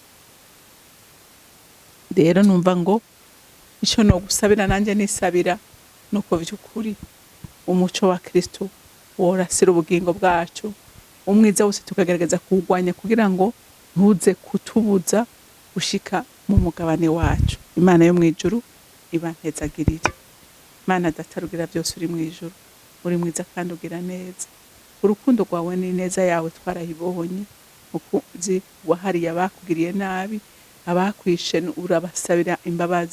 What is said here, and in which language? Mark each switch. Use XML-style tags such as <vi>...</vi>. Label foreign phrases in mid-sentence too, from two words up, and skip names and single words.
<rn>Rero numva ngo ico no gusabira nanje nisabira nuko vy'ukuri umuco wa Kristo worasira ubugingo bwacu, umwiza wose tukagerageza kuwugwanya kugira ngo ntuze kutubuza gushika mu mugabane wacu. Imana yo mwijuru ibantezagirire. Mana Data rugira byose uri mwijuru, uri mwiza kandi ugira neza. Urukundo rwawe ni neza yawe twarayibonye, mukunzi wahariye abakugiriye nabi, abakwishe urabasabira imbabazi.</rn>